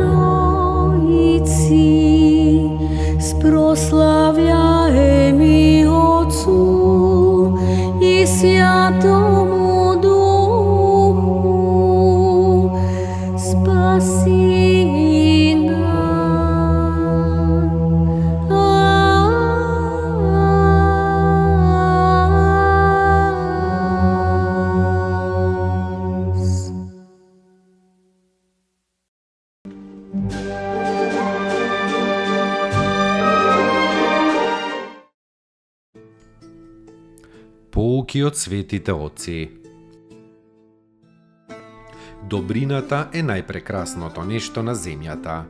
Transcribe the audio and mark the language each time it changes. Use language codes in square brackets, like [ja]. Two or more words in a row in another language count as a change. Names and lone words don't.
[cu] Троїці, спрославляємі Отцу і Святому Духу, спаси нас. [mk] Поуки од светите отци. Добрината е најпрекрасното нешто на земјата.